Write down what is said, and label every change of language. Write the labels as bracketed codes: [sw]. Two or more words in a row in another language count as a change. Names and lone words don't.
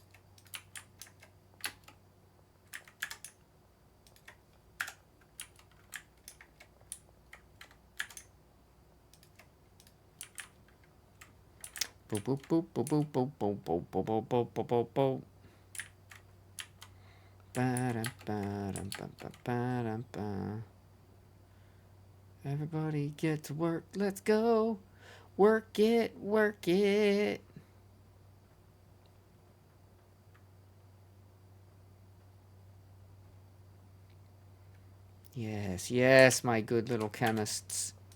[en] Boop boop boop boop boop boop boop boop boop boop boop boop boop boop. Ba-dum-ba-dum-ba-ba-ba-dum-ba. Everybody get to work. Let's go. Work it, work it. Yes, yes, my good little chemists.